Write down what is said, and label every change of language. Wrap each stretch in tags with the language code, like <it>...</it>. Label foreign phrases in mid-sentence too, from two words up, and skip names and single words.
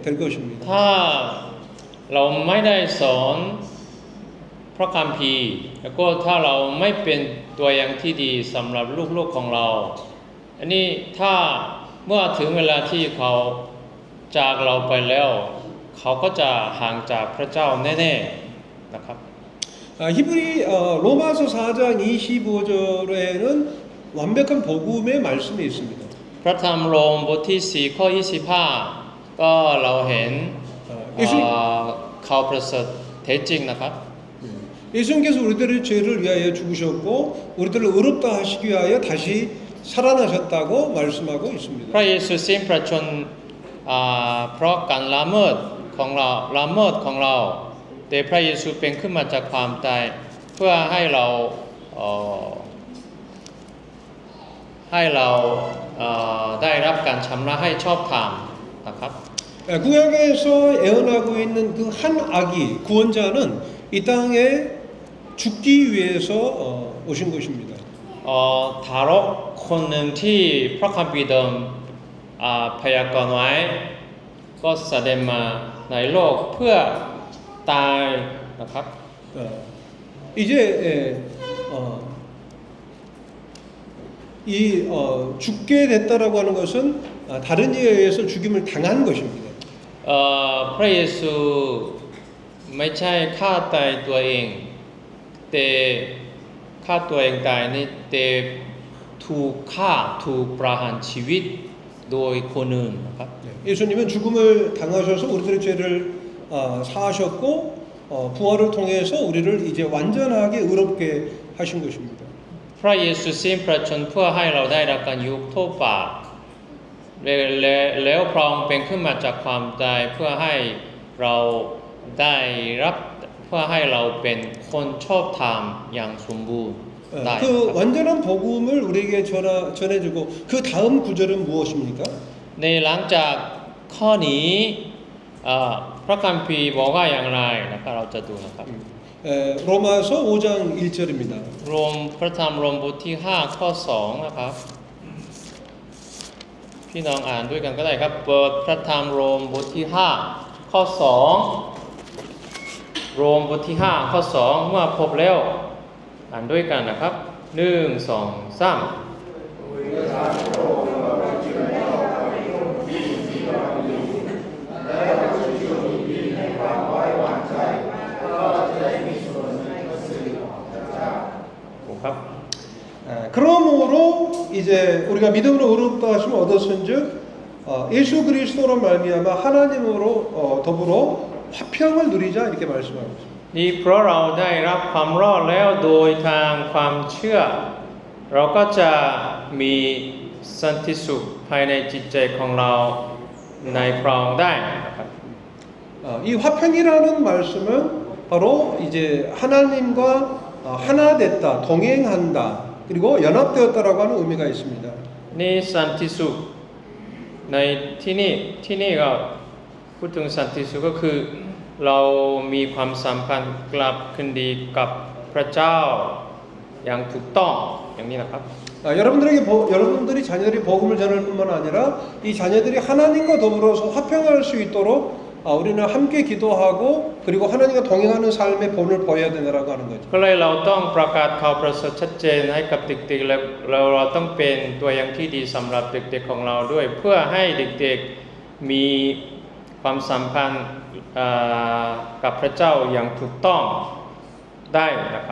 <ko>ๆ 것입니다.</ko> <th>ถ้าเราไม่ได้สอนพระคัมภีร์แล้วก็ถ้าเราไม่เป็นตัวอย่างที่ดีสำหรับลูกๆของเราอันนี้ถ้าเมื่อถึงเวลาที่เขาจากเราไปแล้วเขาก็จะห่างจากพระเจ้าแน่ๆนะครับ</th> <ko>히브리 로마서 4장 25절에는 완벽한 복음의 말씀이 있습니다.</ko> <th>พระธรรมโรมบทที่4ข้อ25ก็เราเห็นข่าวประเสริฐแท้จริงนะครับ</th> <ko>예수님께서 우리들의 죄를 위하여 죽으셨고 우리들을 의롭다 하시기 위하여 다시 살아나셨다고 말씀하고 있습니다.</ko> <th>พระเยซูสิ้นพระชนม์เพราะการละเมิดของเราแต่พระเยซูเป็นขึ้นมาจากความตายเพื่อให้เราได้รับการชำระให้ชอบธรรมนะครับ</th> <ko>구약에서 애언하고 있는 그 한 아기 구원자는 이 땅에 죽기 위해서 오신 것입니다.</ko> <th>ทารกคนหนึ่งที่พระคัมภีร์เดิมพยากรณ์ไว้ก็แสดงมาในโลกเพื่อตายนะครับ</th> <ko>이제 죽게 됐다라고 하는 것은 다른 이에 의해서 죽임을 당한 것입니다.</ko> <th>พระเยซูไม่ใช่ฆ่าตายตัวเองแต่ฆ่าตัวเองตายนี่แต่ถูกประหารชีวิตโดยคนอื่นนะครับ</th> <ko>예수님은 죽음을 당하셔서 우리들의 죄를 사하셨고 부활을 통해서 우리를 이제 완전하게 의롭게 하신 것입니다.</ko> <th>พระเยซูสิ้นพระชนม์เพื่อให้เราได้รับการยกโทษบาปแล้วพระองค์เป็นขึ้นมาจากความตายเพื่อให้เราเป็นคนชอบธรรมอย่างสมบูรณ์ได้</th> <ko>그 완전한 복음을 우리에게 전해주고 그 다음 구절은 무엇입니까?</ko> <th>ในหลังจากข้อนี้พระคัมภีร์บอกว่าอย่างไรนะครับเราจะดูนะครับ</th> <ko>로마서 5장 1절입니다.</ko> <th>รวมพระธรรมโรมบทที่ 5 ข้อ 2 นะครับ พี่น้องอ่านด้วยกันก็ได้ครับ เปิดพระธรรมโรมบทที่ 5 ข้อ 2 โรมบทที่ 5 ข้อ 2 เมื่อพบแล้วอ่านด้วยกันนะครับ 1 2 3 ครับ</th> <ko>그러므로 이제 우리가 믿음으로 의롭다 하심을 얻었은즉 예수 그리스도로 말미암아 하나님으로 더불어 화평을 누리자 이렇게 말씀하고 있습니다.</ko> <th>นี่เพราะเราได้รับความรอดแล้วโดยทางความเชื่อ เราก็จะมีสันติสุขภายในจิตใจของเราในพระองค์ได้นะครับ</th> <ko>이 화평이라는 말씀은 바로 이제 하나님과 하나 됐다, 동행한다, 그리고 연합되었다라고 하는 의미가 있습니다.</ko> <th>นี่สันติสุขในที่นี่ก็พูดถึงสันติสุขก็คือเรามีความสัมพันธ์กลับคืนดีกับพระเจ้าอย่างถูกต้องอย่างนี้นะครับ</th> <ko>여러분들이 자녀들이 복음을 전할 뿐만 아니라 이 자녀들이 하나님과 더불어서 화평할 수 있도록 우리는 함께 기도하고 그리고 하나님과 동행하는 삶의 본을 보여야 되라고 하는 거죠.</ko> <th>ก็เลยเราต้องประกาศข่าวประเสริฐชัดเจนให้กับเด็กๆและเราต้องเป็นตัวอย่างที่ดีสำหรับเด็กๆของเราด้วย เพื่อให้เด็กๆมีความสัมพันธ์กับพระเจ้าอย่างถูกต้องได้นะครับ</th>